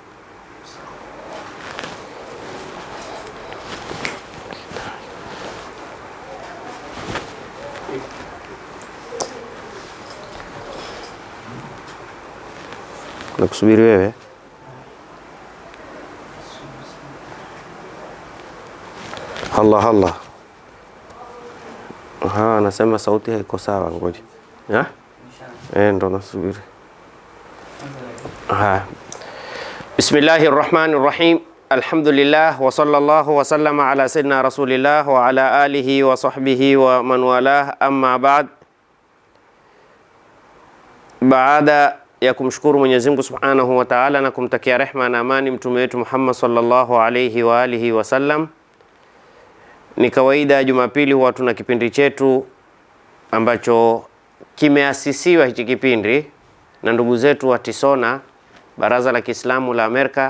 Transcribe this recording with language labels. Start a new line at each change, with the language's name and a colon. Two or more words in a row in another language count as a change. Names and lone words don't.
Swahili: Nakusubiri wewe. Allah. Anasema sauti haiko sawa, ngoja. Ndo nasubiri.
Arabic: بسم الله الرحمن الرحيم. الحمد لله وصلى الله وسلم على سيدنا رسول الله وعلى آله وصحبه ومن والاه، أما بعد.
Swahili: Baada ya kumshukuru Mwenyezi Mungu
Arabic: Subhanahu wa Ta'ala
Swahili: na kumtakia rehma na amani mtume wetu Muhammad
Arabic: صلى الله عليه وعلى آله وسلم,
Swahili: ni kawaida Jumapili huwa tuna kipindi chetu ambacho kimeasisiwa hichi kipindi na ndugu zetu wa Tisona, Baraza la Kiislamu la Amerika.